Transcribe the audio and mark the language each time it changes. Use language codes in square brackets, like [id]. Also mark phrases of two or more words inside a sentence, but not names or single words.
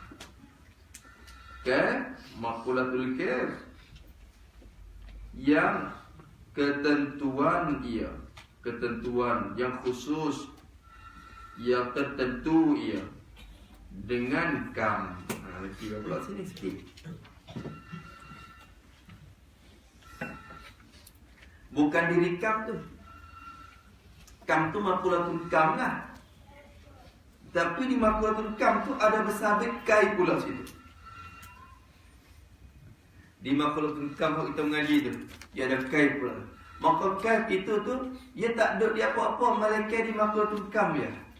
[ar] Kaif maqulatul kaif [ms] yang ketentuan ia, ketentuan yang khusus, yang tertentu ia dengan kam. Kira pula sini sikit. Bukan diri kam tu. Kam tu [ar] maqulatul kam [ms] lah. Tapi di [ar] maqulatul kam [ms] tu ada bersabit kai pula situ. Di [ar] maqulatul kam [ms] kalau kita mengaji tu, dia ada kai pula. Maka kai itu tu dia tak duduk di apa-apa melainkan di [ar] maqulatul kam [ms] dia.